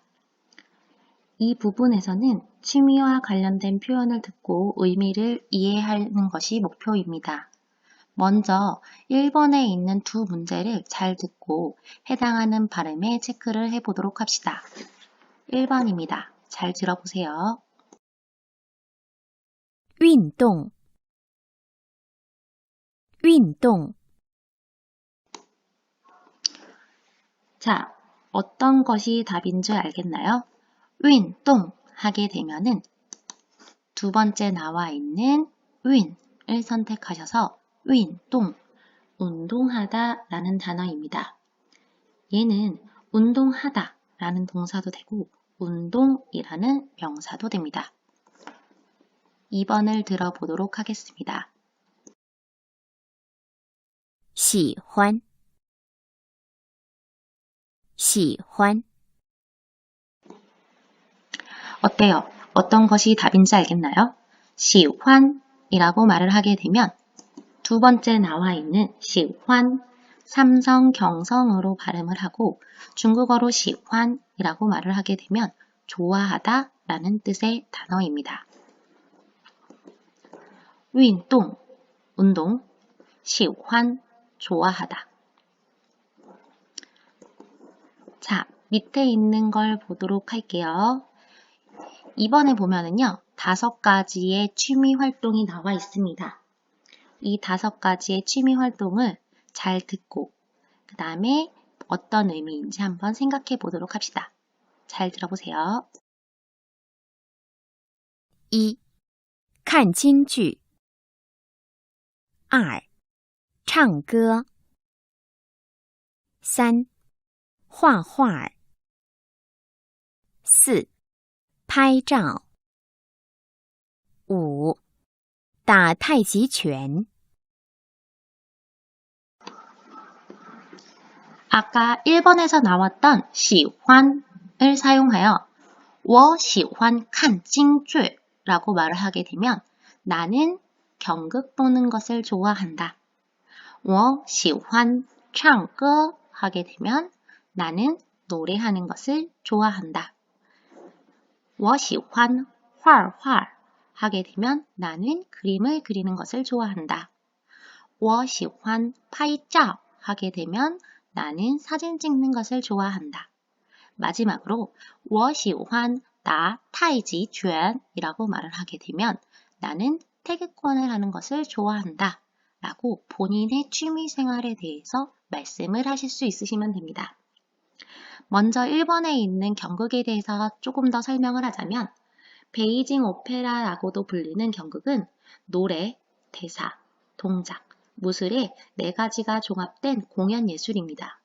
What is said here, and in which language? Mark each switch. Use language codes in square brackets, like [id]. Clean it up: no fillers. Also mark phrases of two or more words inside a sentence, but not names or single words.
[ko] 이 부분에서는 취미와 관련된 표현을 듣고 의미를 이해하는 것이 목표입니다. 먼저 1번에 있는 두 문제를 잘 듣고 해당하는 발음에 체크를 해보도록 합시다. 1번입니다. 잘 들어보세요. [zh] 运动运动 [ko] 자, 어떤 것이 답인 줄 알겠나요? 运动 하게 되면은 두 번째 나와 있는 运을 선택하셔서 运动, 운동하다 라는 단어입니다. 얘는 운동하다 라는 동사도 되고 운동이라는 명사도 됩니다. 2번을 들어보도록 하겠습니다. [zh] 喜欢喜欢 [ko] 어때요? 어떤 것이 답인지 알겠나요? 喜欢 이라고 말을 하게 되면 두 번째 나와 있는 喜欢, 삼성, 경성으로 발음을 하고 중국어로 喜欢 이라고 말을 하게 되면 좋아하다 라는 뜻의 단어입니다. [zh] 运动, 운동, 喜欢, [ko] 좋아하다. 자, 밑에 있는 걸 보도록 할게요. 이번에 보면은요, 5가지의 취미 활동이 나와 있습니다. 이 5가지의 취미 활동을 잘 듣고 그 다음에 어떤 의미인지 한번 생각해 보도록 합시다. 잘 들어보세요. 1. [zh] 看京剧 2. 唱歌 3. 画画 4. 拍照 5. 打太极拳 [ko] 아까 1번에서 나왔던 喜欢 을 사용하여 [zh] 我喜欢看京剧 [ko] 라고 말을 하게 되면 나는 경극 보는 것을 좋아한다. [zh] 我喜欢唱歌 [ko] 하게 되면 나는 노래하는 것을 좋아한다. [zh] 我喜欢画画 [ko] 하게 되면 나는 그림을 그리는 것을 좋아한다. [zh] 我喜欢拍照 [ko] 하게 되면 나는 사진 찍는 것을 좋아한다. 마지막으로 [zh] 我喜欢打太极拳 [ko] 이라고 말을 하게 되면 나는 태극권을 하는 것을 좋아한다 라고 본인의 취미 생활에 대해서 말씀을 하실 수 있으시면 됩니다. 먼저 1번에 있는 경극에 대해서 조금 더 설명을 하자면 베이징 오페라라고도 불리는 경극은 노래, 대사, 동작, 무술의 4가지가 종합된 공연 예술입니다.